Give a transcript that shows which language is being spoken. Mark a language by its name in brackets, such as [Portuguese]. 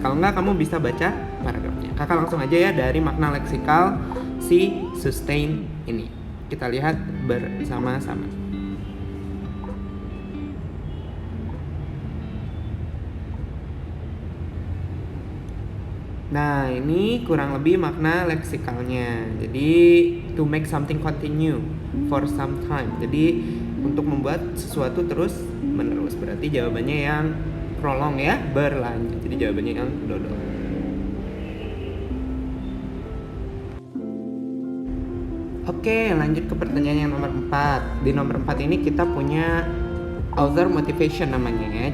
[Indonesian] Kalau nggak kamu bisa baca paragrafnya. Kakak langsung aja ya dari makna leksikal si sustain ini. Kita lihat bersama-sama. Nah, ini kurang lebih makna leksikalnya. [English] Jadi, to make something continue for some time. [Indonesian] Jadi, untuk membuat sesuatu terus menerus. Berarti jawabannya yang prolong ya, berlanjut. Jadi jawabannya yang dodol. Oke, lanjut ke pertanyaan yang nomor 4. Di nomor 4 ini kita punya author motivation namanya ya.